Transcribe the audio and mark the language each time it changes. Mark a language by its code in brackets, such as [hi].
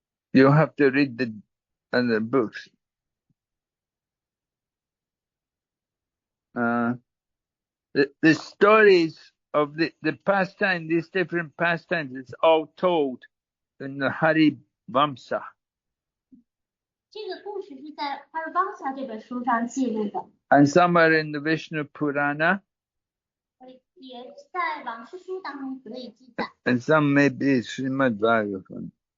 [en] You have to read the books. The stories of the pastime, these different pastimes, it's all told in the Hari Vamsa. [zh] 这个故事是在《哈尔邦萨》这本书上记录的， [en] And some are in the Vishnu Purana, [zh] 也在往事书当中得以记载， [en] and some may be Srimad Bhagavatam.